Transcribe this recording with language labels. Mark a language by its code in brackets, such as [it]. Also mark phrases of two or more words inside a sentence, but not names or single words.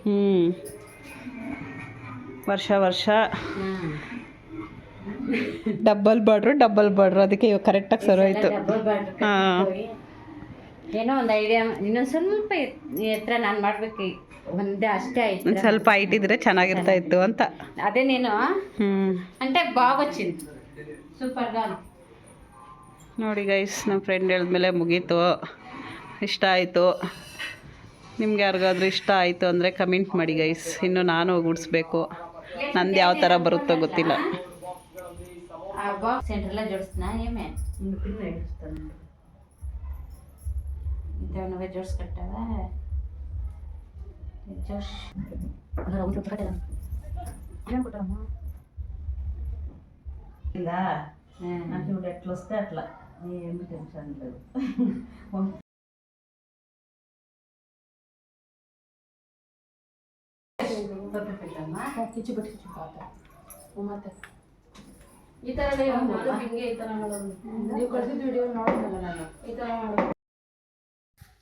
[kn] ವರ್ಷ ಡಬಲ್ ಬಾರ್ಡ್ರು, ಅದಕ್ಕೆ ಇವಾಗ ಕರೆಕ್ಟಾಗಿ ಸರೋಯ್ತು. ಹಾಂ, ಏನೋ ಒಂದು ಐಡಿಯಾ. ಇನ್ನೊಂದು ಸ್ವಲ್ಪ ಎತ್ತರ ನಾನು ಮಾಡಬೇಕು, ಒಂದೇ ಅಷ್ಟೇ ಆಯ್ತು. ಒಂದು ಸ್ವಲ್ಪ ಹೈಟ್ ಇದ್ರೆ ಚೆನ್ನಾಗಿರ್ತಾ ಇತ್ತು ಅಂತ. [te] అదే నేను అంటే బాగా వచ్చింది సూపర్గా. [kn] ನೋಡಿ ಗೈಸ್, ನಮ್ಮ ಫ್ರೆಂಡ್ ಹೇಳಿದ್ಮೇಲೆ ಮುಗೀತು. ಇಷ್ಟ ಆಯಿತು. ನಿಮ್ಗೆ ಯಾರಿಗಾದ್ರೂ ಇಷ್ಟ ಆಯಿತು ಅಂದರೆ ಕಮೆಂಟ್ ಮಾಡಿ ಗೈಸ್. ಇನ್ನು ನಾನು ಗುಡಿಸ್ಬೇಕು, ನಂದು ಯಾವ ಥರ ಬರುತ್ತೋ ಗೊತ್ತಿಲ್ಲ. [te] బాక్స్ సెంటర్లో జోడిస్తున్నా ఏమే నువ్వే జోడ్స్ కట్టావా? జోష్ ఇలా నాకు ఇప్పుడు ఎట్లా వస్తే అట్లా, ఏమి టెన్షన్ లేదు. [kn] ಈ ಥರ ಹಿಂಗೆ ಈ ಥರ ಮಾಡೋದು. ನೀವು ಕಳಿಸಿದ ವಿಡಿಯೋ ನೋಡಿದ್ನಲ್ಲ ನಾನು, ಈ ಥರ ಮಾಡೋದು.